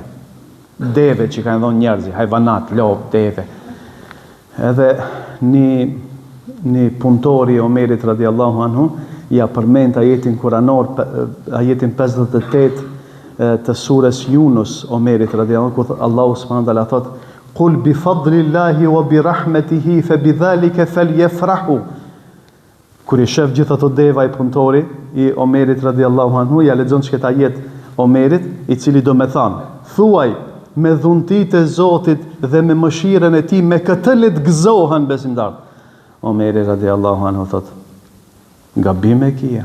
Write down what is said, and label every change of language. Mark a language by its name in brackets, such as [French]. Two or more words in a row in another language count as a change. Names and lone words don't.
[Albanian] Deve që kanë dhonë njerëzi, hajvanat, lopë, deve. Edhe një punëtori i Omerit [Arabic] رضي الله عنه, [Albanian] ja përmend ajetin kuranor, ajetin 58 të surës Yunus, Omerit [Arabic] رضي الله عنه, [Albanian] ku Allahu [Arabic] سبحانه وتعالى [Albanian] thot: [Arabic] "قل بفضل الله وبرحمته فبذلك فليفرحوا." [Albanian] Kur i shef gjithë ato deva i punëtori i Omerit [Arabic] رضي الله عنه, [Albanian] ja lexon çka ajet Omerit, i cili do me thonë: "Thuaj me dhuntit e Zotit dhe me mëshirën e tij, me këtë le të gëzohen besimtar." Omeri [Arabic] رضي الله عنه [Albanian] thot: "Gabim e kije.